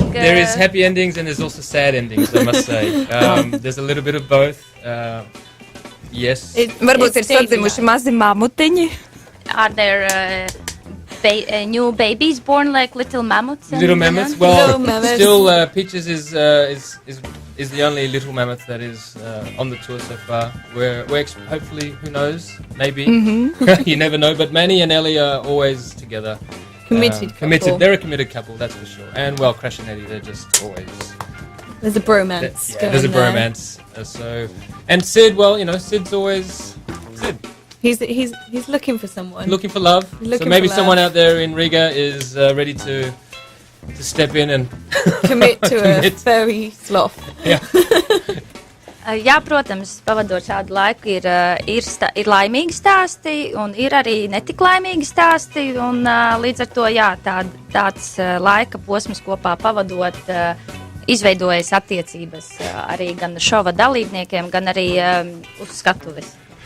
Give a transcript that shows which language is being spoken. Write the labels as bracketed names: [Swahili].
[English] There is happy endings and there's also sad endings, I must say. There's a little bit of both. Yes. [Latvian] Varbūt ir sadzimuši mazi mamutiņi. [English] Are there new babies born like little mammoths? Little mammoths. Well, still Peaches is the only little mammoth that is on the tour so far. We're hopefully, who knows, maybe. You never know. But Manny and Ellie are always together. Committed. They're a committed couple, that's for sure. And well, Crash and Eddie, they're just always. There's a bromance. There's a bromance. And Sid, well, you know, Sid's always Sid. He's looking for someone. Looking for love. So maybe someone out there in Riga is ready to step in and commit to a furry sloth. Yeah. [Latvian] Jā, protams, pavadot šādu laiku ir laimīgi stāsti un ir arī netik laimīgi stāsti, un līdz ar to, jā, tāds laika posms kopā pavadot izveidojas attiecības arī gan šova dalībniekiem, gan arī uz skatuves.